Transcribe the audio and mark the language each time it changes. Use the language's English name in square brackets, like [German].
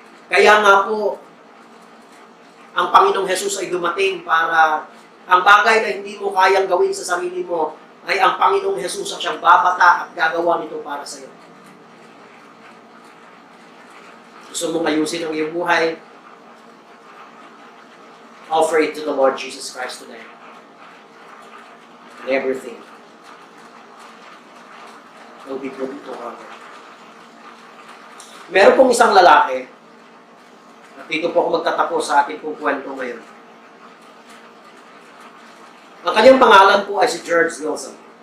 [Filipino] Kaya nga po, ang Panginoong Jesus ay dumating para ang bagay na hindi mo kayang gawin sa sarili mo, ay ang Panginoong Jesus ang siyang babata at gagawa nito para sa iyo. Gusto mong ayusin ang iyong buhay? [English] Offer it to the Lord Jesus Christ today. And everything will be put into order. [Filipino] Meron pong isang lalaki, at dito po ako magtatapos sa ating pong kwento ngayon. Ang kanyang pangalan po ay si George Wilson.